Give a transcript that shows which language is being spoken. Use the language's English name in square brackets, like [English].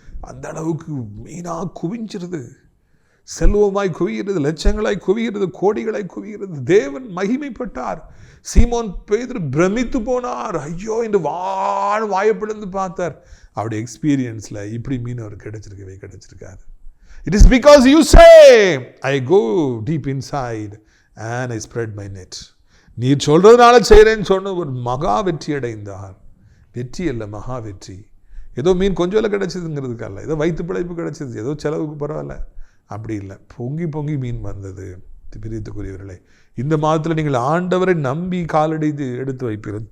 [Tamil] அந்த அளவுக்கு மீனாக குவிஞ்சிருது, செல்வமாய் குவிகிறது, லட்சங்களாய் குவிகிறது, கோடிகளாய் குவிகிறது. தேவன் மகிமைப்பட்டார். சீமோன் பேதுரு பிரமித்து போனார். ஐயோ என்று வாயப்பிழந்து பார்த்தார். அவருடைய எக்ஸ்பீரியன்ஸில் இப்படி மீன் அவர் கிடைச்சிருக்காது. [English] It is because you say, I go deep inside and I spread my net. [Tamil] நீர் சொல்றதுனால செய்கிறேன்னு சொன்ன ஒரு மகா வெற்றி அடைந்தார். வெற்றி அல்ல, மகா வெற்றி. ஏதோ மீன் கொஞ்சம் இல்லை கிடைச்சதுங்கிறதுக்கு அல்ல, ஏதோ வயிற்று பிழைப்பு கிடைச்சது, ஏதோ செலவுக்கு பரவாயில்ல, அப்படி இல்லை. பொங்கி பொங்கி மீன் வந்தது. பிரியத்துக்குரியவர்களே, இந்த மாதத்தில் நீங்கள் ஆண்டவரை நம்பி காலடி எடுத்து வைப்பீர்கள்.